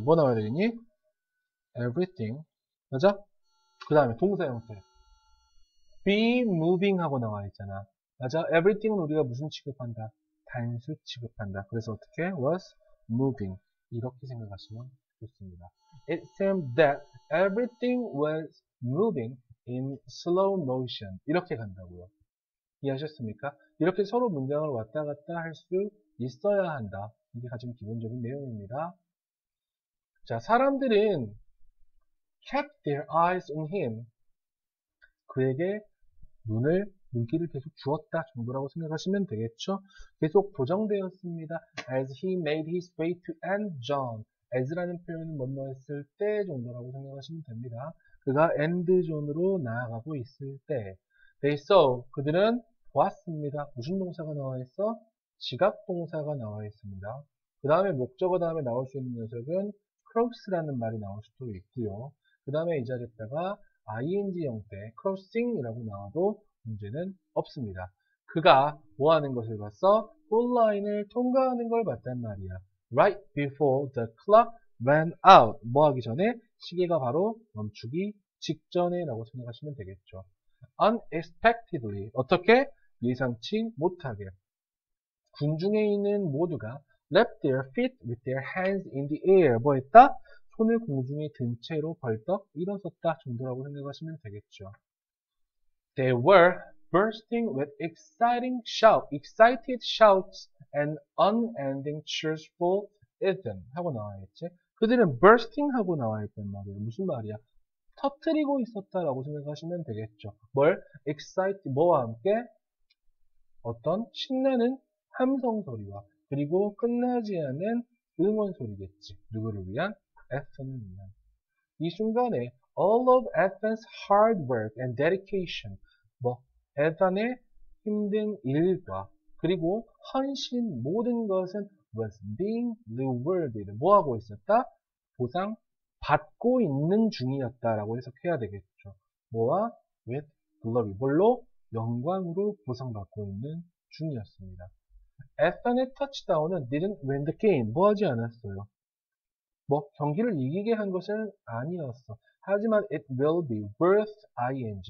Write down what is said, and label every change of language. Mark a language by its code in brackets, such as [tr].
[ko] 뭐 나와야 되겠니? everything 맞아? 그 다음에 동사 형태 [en] be moving [ko] 하고 나와 있잖아. 맞아? everything은 우리가 무슨 취급한다? 단수 취급한다. 그래서 어떻게? [en] was moving [ko] 이렇게 생각하시면 좋습니다. [en] It seemed that everything was moving in slow motion [ko] 이렇게 간다고요. 이해하셨습니까? 이렇게 서로 문장을 왔다 갔다 할 수 있어야 한다. 이게 가장 기본적인 내용입니다. 자, 사람들은 [en] kept their eyes on him. [ko] 그에게 눈길을 계속 주었다 정도라고 생각하시면 되겠죠. 계속 보정되었습니다. [en] As he made his way to end John. [ko] as라는 표현은 뭐뭐 했을 때 정도라고 생각하시면 됩니다. 그가 end 존으로 나아가고 있을 때 [en] they saw. [ko] 그들은 보았습니다. 무슨 동사가 나와 있어? 지각 동사가 나와 있습니다. 그 다음에 목적어 다음에 나올 수 있는 녀석은 cross라는 말이 나올 수도 있고요. 그 다음에 이 자리에다가 ing 형태 crossing이라고 나와도 문제는 없습니다. 그가 뭐 하는 것을 봤어? 골라인을 통과하는 걸 봤단 말이야. [en] Right before the clock ran out. [ko] 뭐 하기 전에? 시계가 바로 멈추기 직전에 라고 생각하시면 되겠죠. Unexpectedly. 어떻게? 예상치 못하게. 군중에 있는 모두가 [en] left their feet with their hands in the air. [ko] 뭐 했다? 손을 공중에 든 채로 벌떡 일어섰다 정도라고 생각하시면 되겠죠. [en] They were bursting with excited shouts and unending cheers for Ethan [ko] 하고 나와있지. 그들은 bursting 하고 나와있단 말이에요. 무슨 말이야? 터뜨리고 있었다라고 생각하시면 되겠죠. 뭘? excite 뭐와 함께? 어떤 신나는 함성 소리와 그리고 끝나지 않은 응원 소리겠지. 누구를 위한? 에스턴을 위한. 이 순간에 [en] all of Ethan's hard work and dedication, [ko] 에탄의 힘든 일과 그리고 헌신 모든 것은 [en] was being rewarded. [ko] 뭐하고 있었다? 보상 받고 있는 중이었다라고 해석해야 되겠죠. 뭐와? [en] with glory. [ko] 뭘로? 영광으로 보상받고 있는 중이었습니다. 에탄의 터치다운은 [en] didn't win the game. [ko] 뭐 하지 않았어요? 경기를 이기게 한 것은 아니었어. 하지만 [en] it will be worth ing.